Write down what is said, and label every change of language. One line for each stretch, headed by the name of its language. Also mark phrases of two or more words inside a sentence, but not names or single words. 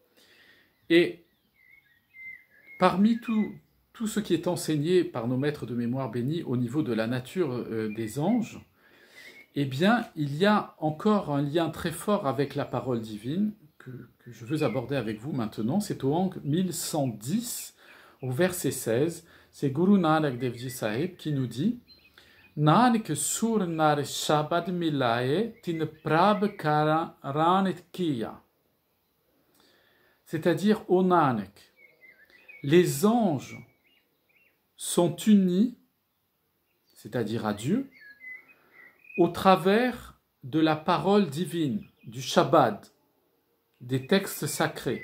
French: Et parmi tout ce qui est enseigné par nos maîtres de mémoire bénis au niveau de la nature des anges, eh bien, il y a encore un lien très fort avec la parole divine que je veux aborder avec vous maintenant. C'est au Hang 1110, au verset 16. C'est Guru Nanak Devji Sahib qui nous dit «
Punjabi: ਨਾਨਕ ਸੁਰਿ ਨਰ ਸਬਦਿ ਮਿਲਾਏ ਤਿਨ ਪ੍ਰਭ ਕਾਰਣ ਕੀਆ
French: » c'est-à-dire au Nanak. Les anges sont unis, c'est-à-dire à Dieu, au travers de la parole divine, du Shabbat, des textes sacrés.